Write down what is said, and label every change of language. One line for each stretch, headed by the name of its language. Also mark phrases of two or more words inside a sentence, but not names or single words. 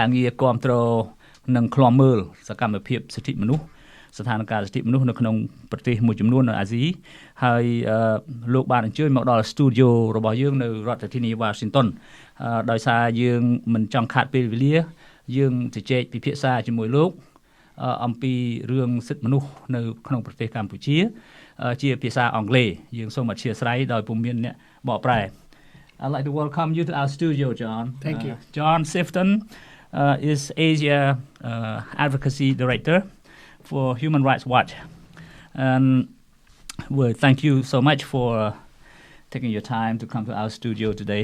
Khmer: ងារគាំទ្រនិងឃ្លាំមើលសកម្មភាពសិទ្ធិមនុស្សស្ថានភាពសិទ្ធិមនុស្សនៅក្នុងប្រទេសមួយចំនួននៅអាស៊ីហើយលោកបានអញ្ជើញមកដល់ស្ទូឌីយោរបស់យើងនៅរដ្ឋធានី Washington ដោយសារយើងមិនចង់ខាតពេលវេលាយើងជជែកពិភាក្សាជាមួយលោកអំពីរឿងសិទ្ធិមនុស្សនៅក្នុងប្រទេសកម្ពុជាជាភាសាអង់គ្លេសយើងសូមអធិស្ឋានដោយពុំមានអ្នកបកប្រែ
English: I'd like to welcome you to our studio, John. Thank you. John Sifton is Asia Advocacy Director for Human Rights Watch. And well, thank you so much for taking your time to come to our studio today.